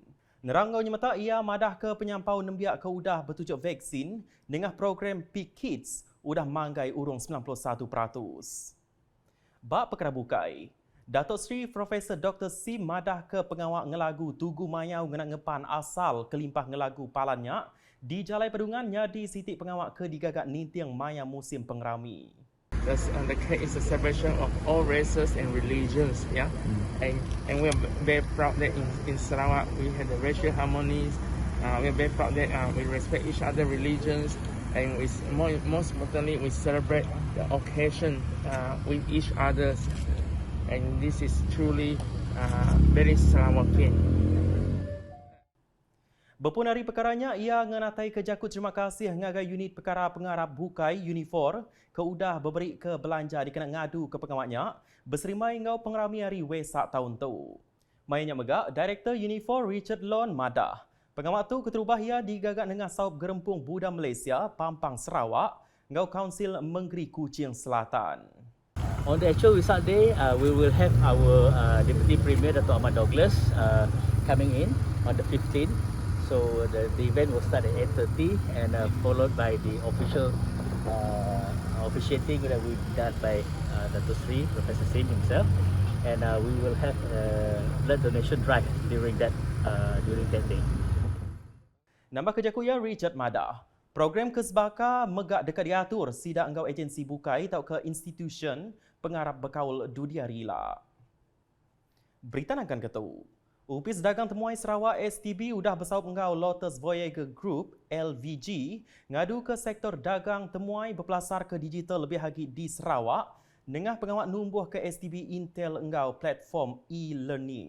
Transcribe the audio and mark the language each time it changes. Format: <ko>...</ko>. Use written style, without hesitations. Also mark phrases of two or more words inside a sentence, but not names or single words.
<iba>Neranggau nyemata ia madah ke penyampau nembiak ke udah bertujuk vaksin dengan program Peak Kids udah manggai urung 91%. Bak perkara bukai, Datuk Seri Profesor Dr. Sim madah ke pengawak ngelagu Tugu Mayau ngenak ngepan asal kelimpah ngelagu palannya di Jalai Pedungannya di sitik pengawak ke digagak nintiang maya musim pengerami.</iba> <en>The cake is a celebration of all races and religions, yeah. And we are very proud that in Sarawak we have the racial harmonies. We are very proud that we respect each other religions, and most importantly we celebrate the occasion with each other. And this is truly very Sarawakian.</en> <iba>Berpun hari perkaranya, ia ngenatai kejakut terima kasih ngagai unit perkara pengarap bukai Unifor ke udah berberi ke belanja dikena ngadu ke pengawaknya berserimai ngau pengerami hari Wesak tahun tu. Mainnya megak, Director Unifor Richard Lon Madah. Pengawak tu keterubah ia digagak dengan saup gerempung Buddha Malaysia, Pampang Sarawak, ngau Kaunsil Menggeri Kuching Selatan.</iba> <en>On the actual Wesak Day, we will have our Deputy Premier Dato' Ahmad Douglas coming in on the 15th. So the event will start at 8:30 and followed by the official officiating that will be done by Dato Sri Professor Sim himself, and we will have blood donation drive during that day.</en> <iba>Nambah kerja kuya Richard Madah. Program Kesbaka megak dekat diatur sidak engkau agensi bukai atau ke institution pengarap berkaul dunia rila. Berita akan ketu. Upis Dagang Temuai Sarawak STB udah bersaup engkau Lotus Voyager Group LVG ngadu ke sektor dagang temuai berpelasar ke digital lebih lagi di Sarawak dengan pengawat numbuh ke STB Intel engkau platform e-learning.</iba>